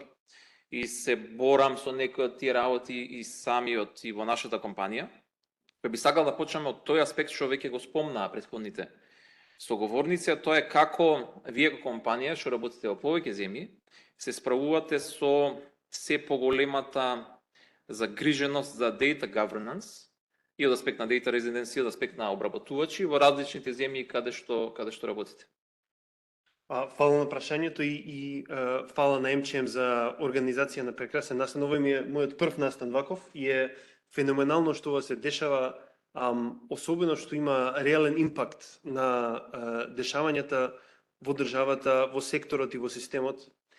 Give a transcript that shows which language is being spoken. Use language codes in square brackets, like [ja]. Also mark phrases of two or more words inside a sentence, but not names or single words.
[mk] И се борам со некои од тие работи и самиот и во нашата компанија. Би сакал да почнеме од тој аспект што веќе го спомнаа претходните соговорници, а тоа е како вие како компанија што работите во повеќе земји се справувате со се поголемата загриженост за [en] data governance [mk] и од аспект на [en] data residency, [mk] и од аспект на обработувачи во различните земји каде што работите. Фала на прашањето и фала на AmCham за организација на прекрасен настан. Овој ми е мојот прв настан ваков и е феноменално што ова се дешава, особено што има реален импакт на дешавањата во државата, во секторот и во системот.